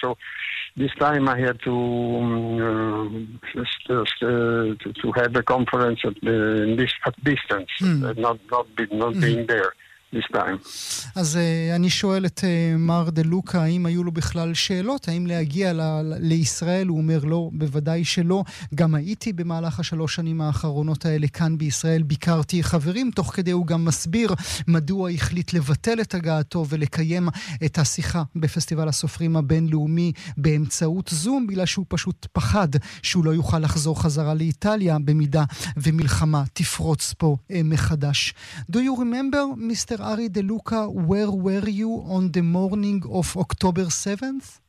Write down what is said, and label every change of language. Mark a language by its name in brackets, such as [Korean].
[English] So this time I had to have a conference at distance, not being there this time. [Hebrew] אז אני שואל את מר דה לוקה, האם היו לו בכלל שאלות, האם להגיע לישראל? הוא אומר לא, בוודאי שלא. גם הייתי במהלך השלוש שנים האחרונות האלה כאן בישראל, ביקרתי חברים, תוך כדי הוא גם מסביר מדוע החליט לבטל את הגעתו ולקיים את השיחה בפסטיבל הסופרים הבינלאומי באמצעות זום, בגלל שהוא פשוט פחד שהוא לא יוכל לחזור חזרה לאיטליה במידה ומלחמה תפרוץ פה מחדש. [English] Do you remember, Mr. Ari De Luca, where were you on the morning of October 7th?